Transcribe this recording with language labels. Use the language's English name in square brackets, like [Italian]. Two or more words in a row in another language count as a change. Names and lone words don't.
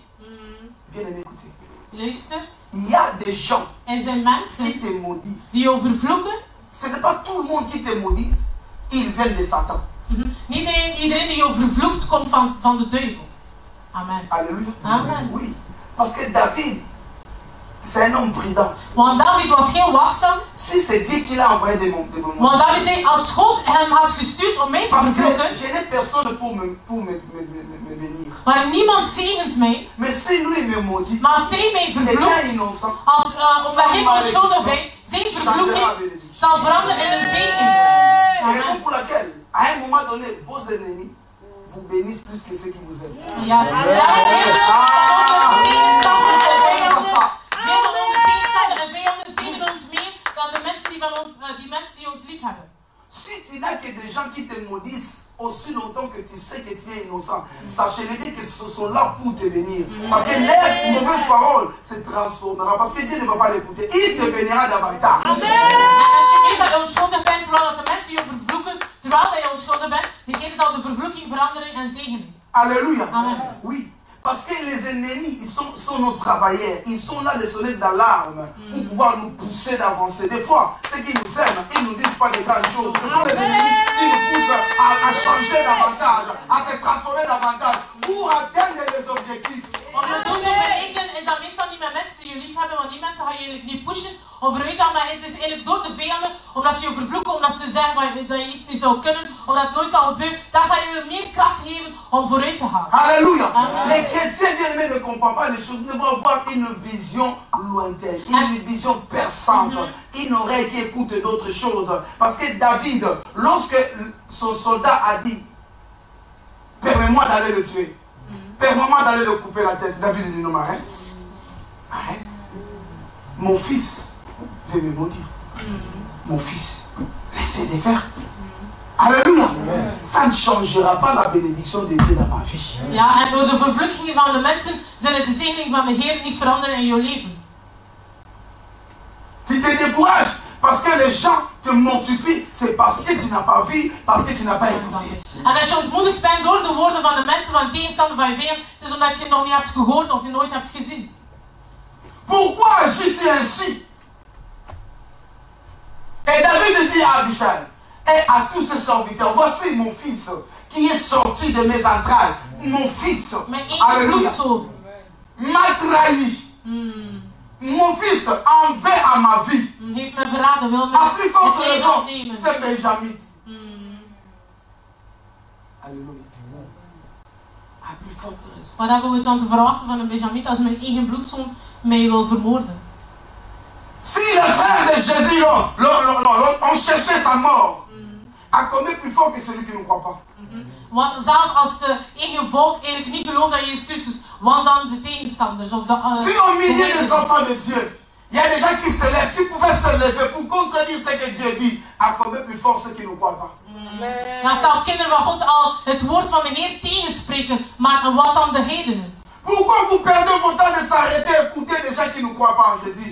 [French] Bien aimé, écoutez. [Dutch] Luister, [French] Il y a des gens [Dutch] zijn mensen [French] qui te maudissent. [Dutch] die jou vervloeken. [French] Ce n'est pas tout le monde qui te maudisse. Ils viennent de Satan. [Dutch] Niet iedereen die jou vervloekt komt van de duivel. [French] Amen. Alléluia. Amen. Oui. Parce que David, c'est un homme prudent. [Dutch] Want David was geen wakstam. [French] Si c'est Dieu qui l'a envoyé de mon [Dutch] Want David zei, als God hem had gestuurd om mij te [French] parce que [Dutch] vervloeken, [French] je n'ai personne pour me bénir. [Dutch] maar niemand zegent mij. [French] Mais si lui me maudit, [Dutch] Maar als hij mij [French] étant [Dutch] vervloekt, [French] innocent, [Dutch] omdat ik onschuldig ben, zijn vervloeking zal veranderen in een zegen. [French] raison Amen. pour laquelle, à un moment donné, vos ennemis vous bénissent plus que ceux qui vous aiment. [Dutch] Ja, daarom heel veel van onze tegenstander en vijanden, veel van onze tegenstander en vijanden zegen ons meer dan de mensen die ons lief hebben. [French] Si tu n'as que des gens qui te maudissent aussi longtemps que tu sais que tu es innocent, sachez-le bien que ce sont là pour te bénir. Parce que les mauvaises paroles se transformeront. Parce que Dieu ne va pas l'écouter. Il te bénira davantage. [Dutch] En als je weet dat je onschuldig bent, terwijl dat de mensen je vervloeken, terwijl dat je onschuldig bent, degene zal de vervloeking veranderen en zegenen. [French] Alléluia. Amen. Oui. Parce que les ennemis, ils sont nos travailleurs. Ils sont là, les sonnettes d'alarme, pour pouvoir nous pousser d'avancer. Des fois, ceux qui nous aiment, ils ne nous disent pas de grandes choses. Ce sont les ennemis qui nous poussent à changer davantage, à se transformer davantage, pour atteindre les objectifs. [Dutch] Om je doel te bereiken is dat meestal niet met mensen die je lief hebben, want die mensen ga je eigenlijk niet pushen of vooruit gaan, maar het is eigenlijk door de vijanden, omdat ze je vervloeken, omdat ze zeggen dat je iets niet zou kunnen, omdat het nooit zal gebeuren, daar zal je meer kracht geven om vooruit te gaan. [French] Alléluia. Amen. Les chrétiens bien-aimés ne comprennent pas les choses, ils vont avoir une vision lointaine, une vision perçante, une oreille qui écoute d'autres choses. Parce que David, lorsque son soldat a dit, permets-moi d'aller le tuer, permets-moi d'aller le couper la tête, David dit non, mais arrête, arrête. Mon fils veut me maudire. Mon fils, laissez-les faire. Alléluia. Ça ne changera pas la bénédiction de Dieu dans ma vie. [Dutch] Ja, en door de vervloekingen van de mensen zullen de zegening van de Heer niet veranderen in jouw leven. [French] Tu te décourages parce que les gens te mortifient, c'est parce que tu n'as pas vu, parce que tu n'as pas écouté. [Dutch] En als je ontmoedigd bent door de woorden van de mensen, van de tegenstander van je vijand, het is omdat je het nog niet hebt gehoord of je nooit hebt gezien. [French] Pourquoi agis-tu ainsi? Et David dit à Abichai et à tous ses serviteurs, voici mon fils qui est sorti de mes entrailles. Mon fils, [Dutch] Mijn eigen [French] alléluia, [Dutch] bloedzoon. [French] m'a trahi. Mon fils en veut à ma vie. [Dutch] Heeft me verraden, wil me [French] À plus forte [Dutch] het leven [French] raison, [Dutch] opnemen. [French] c'est Benjamin. Alléluia. À plus forte raison. [Dutch] Wat hebben we dan te verwachten van een Benjamin als mijn eigen bloedzoon mij wil vermoorden? [French] Si les frères de Jésus ont cherché sa mort, à combien plus fort que celui qui ne croit pas? [Dutch] Want zelfs als de eigen volk eigenlijk niet gelooft aan Jezus Christus, want dan de tegenstanders of de... [French] Si au milieu des enfants de Dieu, il y a des gens qui se lèvent, qui pouvaient se lever pour contredire ce que Dieu dit, à combien plus fort ceux qui ne croient pas? [Dutch] En als zelfs kinderen van God al het woord van de Heer tegenspreken, maar wat dan de heidenen? [French] Pourquoi vous perdez votre temps de s'arrêter et écouter des gens qui ne croient pas en Jésus?